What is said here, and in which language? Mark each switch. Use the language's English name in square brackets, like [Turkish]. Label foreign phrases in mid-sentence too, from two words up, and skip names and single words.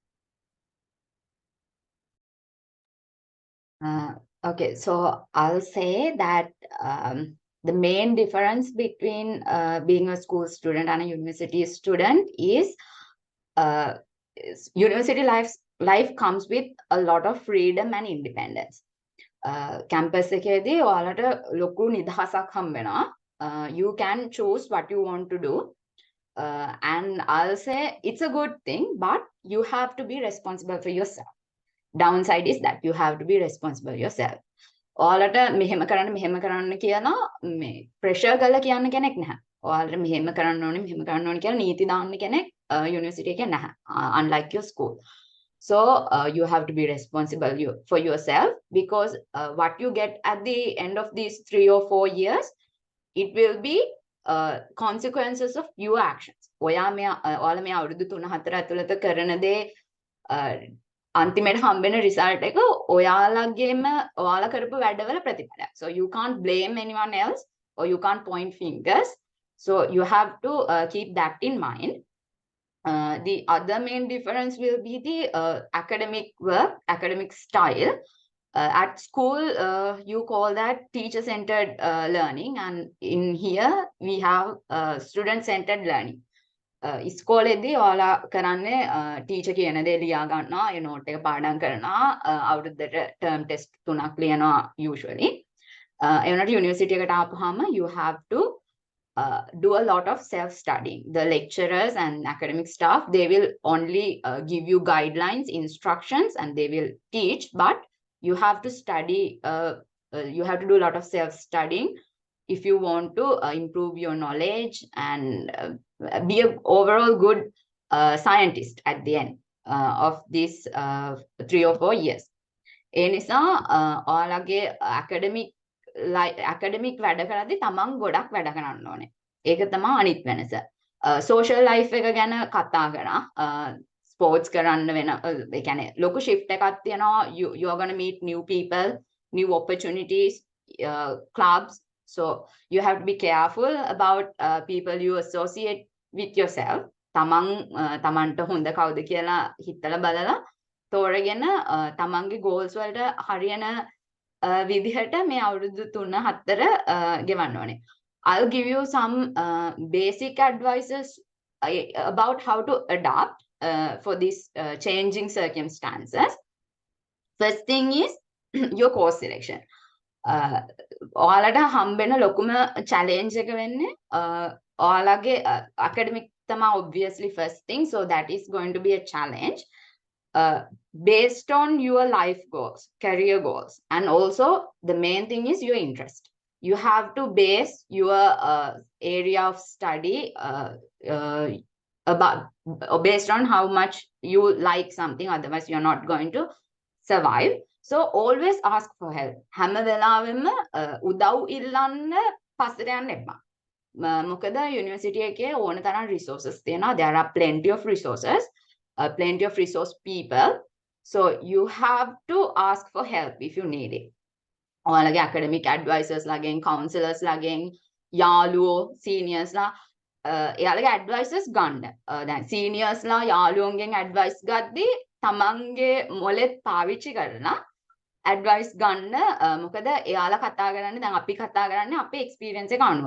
[English] Okay, so I'll say that the main difference between being a school student and a university student is university life comes with a lot of freedom and independence. [Sinhala] Campus එකේදී ඔයාලට ලොකු නිදහසක් හම්බ වෙනවා. [English] You can choose what you want to do. And I'll say it's a good thing, but you have to be responsible for yourself. Downside is that you have to be responsible yourself. [Sinhala] ඔයාලට මෙහෙම කරන්න කියන මේ pressure කරලා කියන්න කෙනෙක් නැහැ. ඔයාලට මෙහෙම කරන්න ඕනේ කියලා නීති දාන්න කෙනෙක් university එකේ නැහැ. [English] Unlike your school. So you have to be responsible for yourself, because what you get at the end of these 3 or 4 years, it will be consequences of your actions. [Sinhala] ඔයාලා මේ අවුරුදු 3-4 ඇතුළත කරන දේ අන්තිමට හම්බෙන result එක ඔයාලා කරපු වැඩවල ප්‍රතිඵලයක්. [English] So you can't blame anyone else, or you can't point fingers. So you have to keep that in mind. The other main difference will be the academic work, academic style. At school, you call that teacher-centered learning, and in here we have student-centered learning. [Sinhala] ඉස්කෝලේදී ඔයාලා කරන්නේ ටීචර් කියන දේ ලියා ගන්නවා ඒ නෝට් එක පාඩම් කරනවා අවුරුද්දට [English] term test [Sinhala] 3ක් ලියනවා usually ඒ වුණාට යුනිවර්සිටි එකට ආපුවාම [English] you have to do a lot of self-studying. The lecturers and academic staff, they will only give you guidelines, instructions, and they will teach, but you have to study, you have to do a lot of self-studying if you want to improve your knowledge and be an overall good scientist at the end of these 3 or 4 years. [Sinhala] ඒ නිසා ඔයාලගේ academic වැඩ කරද්දී තමන් ගොඩක් වැඩ කරන්න ඕනේ. ඒක තමයි අනිත් වෙනස. [English] social life [Sinhala] එක ගැන කතා කරා. sports කරන්න වෙන ඒ කියන්නේ ලොකු shift එකක් තියෙනවා. [English] You are going to meet new people, new opportunities, clubs. So you have to be careful about people you associate with yourself. [Sinhala] තමන්ට හොඳ කවුද කියලා හිතලා බලලා තෝරගෙන තමන්ගේ goals වලට හරියන විදිහට මේ අවුරුදු 3-4 ගෙවන්න ඕනේ. [English] I'll give you some basic advices about how to adapt for these changing circumstances. First thing is your course selection. [Sinhala] ඔයාලට හම්බෙන ලොකුම challenge එක වෙන්නේ ඔයාලගේ academic තමයි [English] obviously first thing, so that is going to be a challenge. Based on your life goals, career goals, and also the main thing is your interest. You have to base your area of study based on how much you like something, otherwise you're not going to survive. So always ask for help. [Sinhala] හැම වෙලාවෙම උදව් ඉල්ලන්න පස්සට යන්න එපා. මොකද යුනිවර්සිටි එකේ ඕන තරම් resources තියෙනවා. [English] There are plenty of resources. Plenty of resource people, so you have to ask for help if you need it. [Sinhala] ඔයාලගේ [English] academic advisors [Sinhala] ලාගෙන්, counselors ලාගෙන්, යාළුවෝ, seniors ලා එයාලගේ advices ගන්න. දැන් seniors ලා යාළුවෝන්ගෙන් advice ගද්දී තමන්ගේ මොලෙත් පාවිච්චි කරලා advice ගන්න. මොකද එයාලා කතා කරන්නේ දැන් අපි කතා කරන්නේ අපේ experience එක අනුව.